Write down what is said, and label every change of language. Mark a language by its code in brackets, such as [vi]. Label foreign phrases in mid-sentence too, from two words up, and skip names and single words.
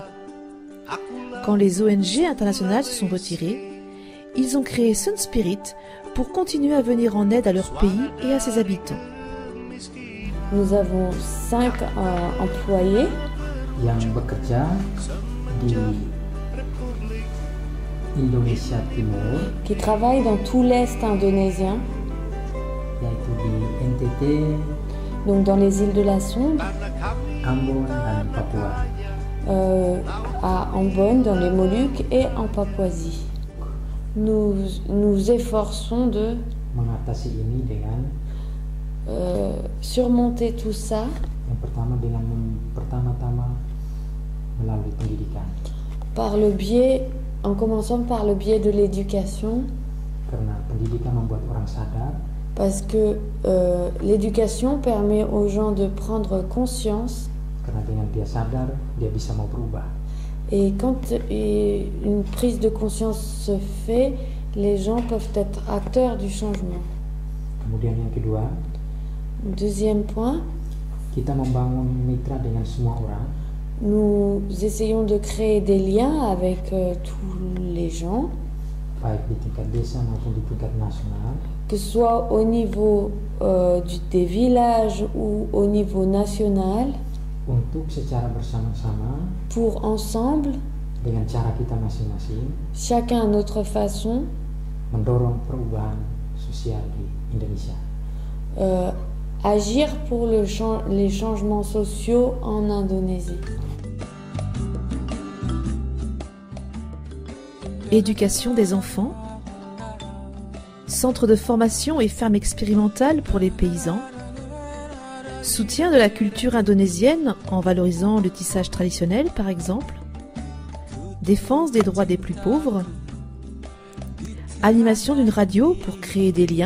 [fr] Quand les ONG internationales se sont retirées, ils ont créé Sun Spirit pour continuer à venir en aide à leur pays et à ses habitants. Nous avons 5 employés [id] Yang bekerja di Indonesia Timur, [fr] qui travaillent dans tout l'Est indonésien, [id] yaitu di NTT, [fr] donc dans les îles de la Sonde, [id] Ambon, dan Papua. [fr] à Ambon, dans les Moluques et en Papouasie. Nous nous efforçons de [id] Mengatasi ini dengan [fr] surmonter tout ça [id] yang pertama dengan pertama-tama melalui pendidikan. [fr] En commençant par le biais de l'éducation, [id] Karena pendidikan membuat orang sadar [fr] parce que l'éducation permet aux gens de prendre conscience. [id] karena dengan dia sadar dia bisa mau berubah. [fr] Et quand une prise de conscience se fait, les gens peuvent être acteurs du changement. [id] Kemudian yang kedua, [fr] Deuxième point, [id] kita membangun mitra dengan semua orang, [fr] nous essayons de créer des liens avec tous les gens, [id] baik di tingkat desa maupun di tingkat nasional, [fr] que ce soit au niveau des villages ou au niveau national, [id] untuk secara bersama-sama [fr] pour ensemble, [id] dengan cara kita masing-masing [fr] chacun à notre façon, [id] mendorong perubahan sosial di Indonesia. [fr] agir pour les changements sociaux en Indonésie. Éducation des enfants, centre de formation et ferme expérimentale pour les paysans, soutien de la culture indonésienne en valorisant le tissage traditionnel par exemple, défense des droits des plus pauvres, animation d'une radio pour créer des liens.